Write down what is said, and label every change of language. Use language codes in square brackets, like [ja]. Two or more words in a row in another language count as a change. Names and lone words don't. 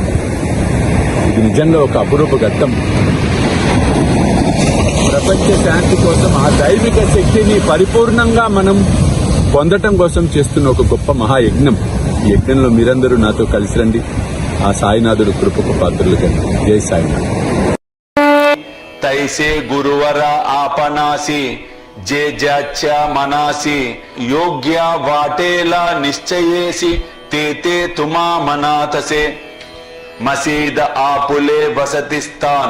[te] ఇది నిజంగా ఒక అపురూప ఘట్టం. ప్రపంచ శాంతి కోసం ఆ దైవిక శక్తిని పరిపూర్ణంగా మనం పొందటం కోసం చేస్తున్న ఒక గొప్ప మహాయజ్ఞం. ఈ యజ్ఞంలో మీరందరూ నాతో కలిసి రండి. ఆ సాయినాథుడు కృపకు పాత్రలు కండి. జై సాయినాథ్. [mr] तैसे गुरुवरा आपणासी जे ज्याच्या मनासी योग्य वाटेला निश्चयेसी ते ते तुम्हा मनातसे मसीद आपुले वसतिस्थान